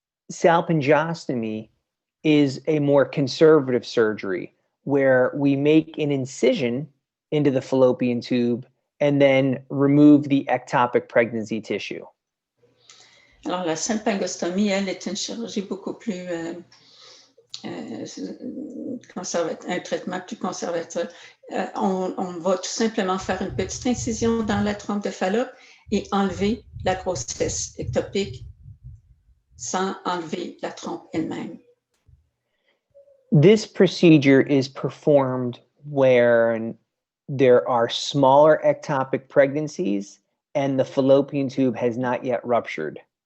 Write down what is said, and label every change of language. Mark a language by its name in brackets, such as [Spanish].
[English] Salpingostomy is a more conservative surgery where we make an incision into the fallopian tube and then remove the ectopic pregnancy tissue. [French] Alors, la salpingostomie, elle, est une chirurgie beaucoup plus un traitement plus conservateur. On va tout simplement faire une petite incision dans la trompe de Fallope et enlever la grossesse ectopique sans enlever la trompe elle-même. [English] This procedure is performed where there are smaller ectopic pregnancies and the fallopian tube has not yet ruptured.